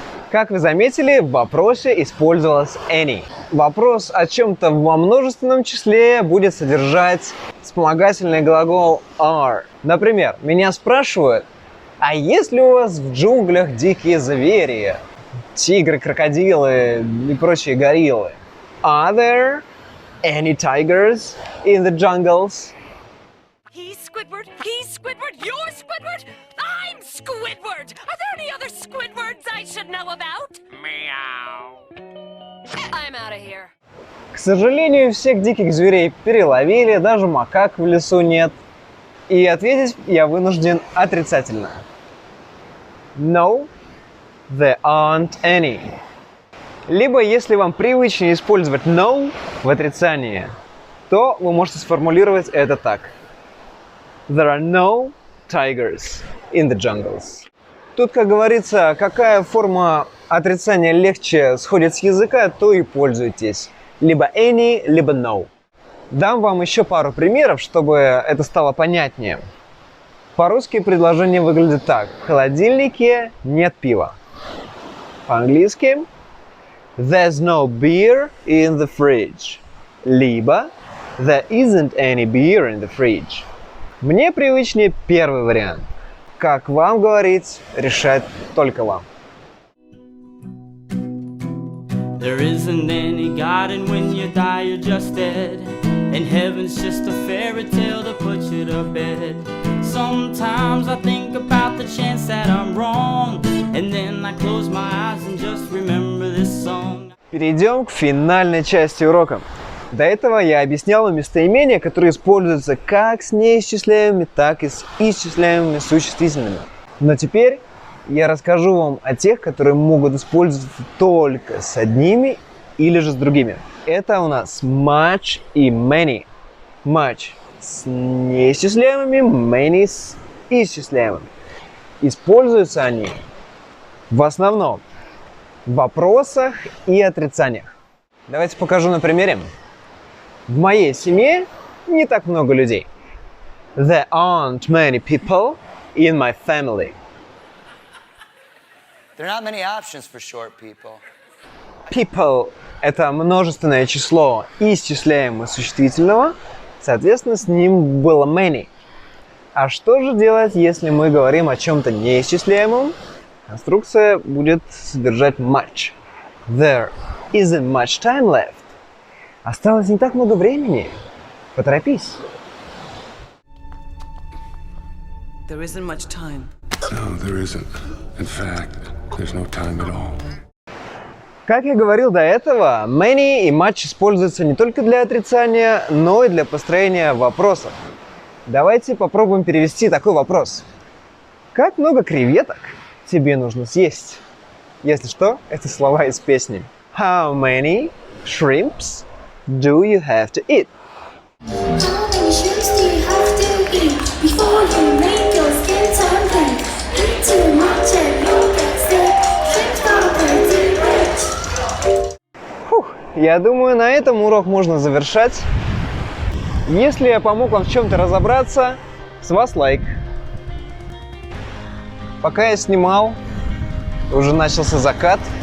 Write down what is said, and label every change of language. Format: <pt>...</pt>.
<ru>Как вы заметили, в вопросе использовалась any. Вопрос о чем-то во множественном числе будет содержать вспомогательный глагол are. Например, меня спрашивают, а есть ли у вас в джунглях дикие звери? Тигры, крокодилы и прочие гориллы.</ru> <en>Are there any tigers in the jungles? He's Squidward, you're Squidward, I'm Squidward! Are there any other Squidwards I should know about? Meow. I'm out of here.</en> <ru>К сожалению, всех диких зверей переловили, даже макак в лесу нет. И ответить я вынужден отрицательно. No, there aren't any. Либо, если вам привычнее использовать no в отрицании, то вы можете сформулировать это так.</ru> <en>There are no tigers in the jungles.</en> <ru>Тут, как говорится, какая форма отрицания легче сходит с языка, то и пользуйтесь. Либо any, либо no. Дам вам еще пару примеров, чтобы это стало понятнее. По-русски предложение выглядит так. В холодильнике нет пива. По-английски</ru> <en>there's no beer in the fridge.</en> <ru>Либо</ru> <en>there isn't any beer in the fridge.</en> <ru>Мне привычнее первый вариант. Как вам говорить, решать только вам.</ru> <en>There isn't any God, and when you die you're just dead. And heaven's just a fairy tale to put you to bed. Sometimes I think about the chance that I'm wrong, and then I close my eyes and just remember this song.</en> <ru>Перейдем к финальной части урока. До этого я объяснял местоимения, которые используются как с неисчисляемыми, так и с исчисляемыми существительными. Но теперь я расскажу вам о тех, которые могут использоваться только с одними или же с другими. Это у нас much и many. Much с неисчисляемыми, many с исчисляемыми. Используются они в основном в вопросах и отрицаниях. Давайте покажу на примере. В моей семье не так много людей.</ru> <en>There aren't many people in my family. There are not many options for short people.</en> <ru>People – это множественное число исчисляемого существительного, соответственно, с ним было many. А что же делать, если мы говорим о чем-то неисчисляемом? Конструкция будет содержать much.</ru> <en>There isn't much time left.</en> <ru>Осталось не так много времени. Поторопись.</ru> <en>There isn't much time. No, there isn't. In fact, there's no time at all.</en> <ru>Как я говорил до этого, many и much используются не только для отрицания, но и для построения вопросов. Давайте попробуем перевести такой вопрос. Как много креветок тебе нужно съесть? Если что, это слова из песни.</ru> <en>How many shrimps do you have to eat? How many shrimps do you have to eat before you make your skin turn pink? Eat too much and you'll get sick. Shrimps are pretty rich.</en> <ru>Фух, я думаю, на этом урок можно завершать. Если я помог вам в чем-то разобраться, с вас лайк. Пока я снимал, уже начался закат.</ru>